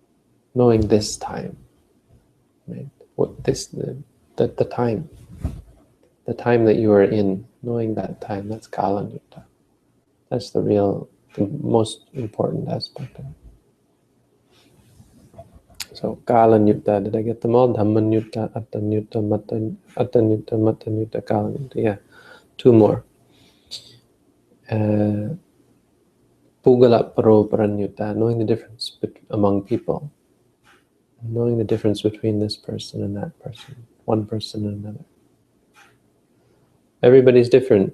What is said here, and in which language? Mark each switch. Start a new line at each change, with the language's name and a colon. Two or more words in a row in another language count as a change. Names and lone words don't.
English: Knowing this time. right? The time, that you are in, knowing that time, that's
Pali: kala nyutta.
English: That's the most important aspect of it. So
Pali: kala nyutta,
English: did I get them all?
Pali: Dhamma nyutta, atta nyutta, atta nyutta, mata nyutta, kala nyutta.
English: Yeah, two more.
Pali: Pugala paro paranyutta,
English: knowing the difference among people. Knowing the difference between this person and that person, one person and another. Everybody's different.